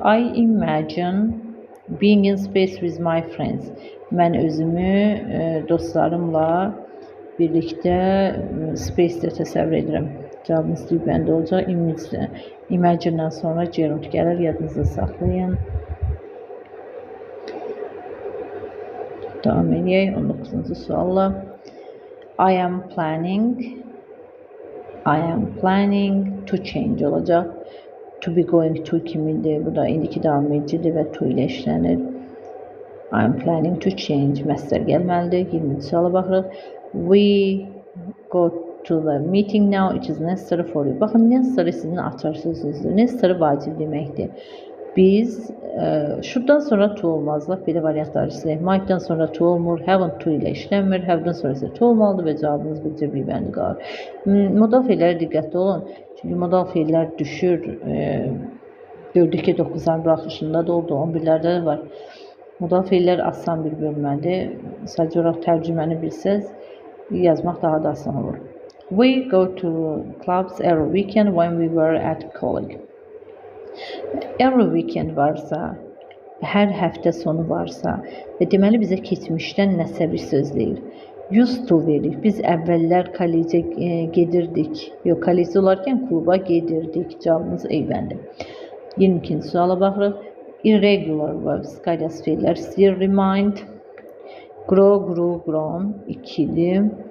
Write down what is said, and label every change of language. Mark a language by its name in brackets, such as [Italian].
[English] I imagine being in space with my friends. [Azerbaijani] Mən özümü dostlarımla birlikdə space-də təsəvvür edirəm. Cavabımız D-bəndə olacaq. Imagine-dən sonra gerund gəlir, yadınızda saxlayın. Davam edək 19-cu sualla. [English] I am planning to change [Azerbaijani] olacaq. To be going to kimindir? Bu da indiki davam edicidir və to ilə işlənir. [English] I am planning to change. [Azerbaijani] Məsdər gəlməlidir. 20-ci suala baxırıq. [English] We go to the meeting now. It is necessary for you. [Azerbaijani] Baxın, necessary sizin açar sözünüzdür. Necessary vacib deməkdir. Biz şuradan sonra to olmazlar. Belə variantlar istəyək. Might-dan sonra to olmur. Haven't to ilə işlənmir. Have-dan sonra isə to olmalıdır və cavabınız bircə bir-bəndi qalır. Modal feillərə diqqətli olun. Çünki modal feillər düşür. Gördük ki, 9-ların buraxışında da oldu. 11-lərdə də var. Modal feillər asan bir bölmədir. Sadəcə olaraq tərcüməni bilsəz, yazmaq daha da asan olur. [English] We go to clubs every weekend when we were at college. [Azerbaijani] Every weekend varsa, hər həftə sonu varsa və deməli bizə keçmişdən nəsə bir söz deyir. Used to verir. Biz əvvəllər kollecə gedirdik. Yox, kollecdə olarkən kluba gedirdik. Cavabımız eyvəndir. 22-ci suala baxırıq. Irregular verbs, qaydası feillər istəyir. Remind, grow, grew, grown, 2-dir.